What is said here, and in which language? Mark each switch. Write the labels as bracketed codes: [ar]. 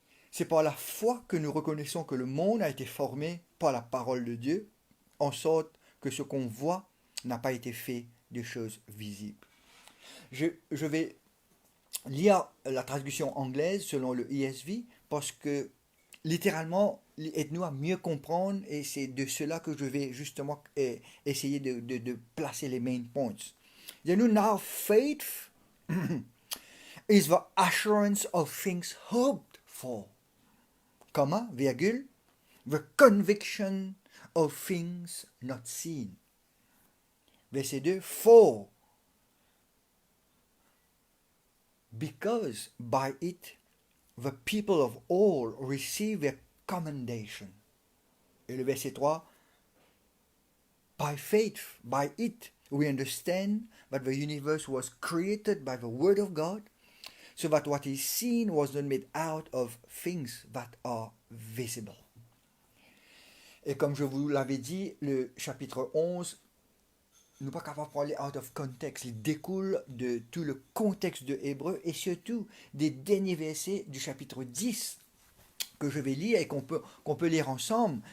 [fr] C'est par la foi que nous reconnaissons que le monde a été formé par la parole de Dieu, en sorte que ce qu'on voit n'a pas été fait de choses visibles. Je vais lire la traduction anglaise selon le ESV, parce que littéralement, aide-nous à mieux comprendre, et c'est de cela que je vais justement essayer de placer les [en] main points. You know, now faith is the assurance of things hoped for, comma, virgule, the conviction of things not seen. Verset 2, for, because by it the people of all receive their commendation. [fr] Et le verset 3, [en] by faith, by it, we understand that the universe was created by the word of God, so that what is seen was not made out of things that are visible. [fr] Et comme je vous l'avais dit, le chapitre 11, nous ne sommes pas capables de parler [en] out of context. [fr] Il découle de tout le contexte de Hébreu et surtout des derniers versets du chapitre 10 que je vais lire et qu'on peut lire ensemble.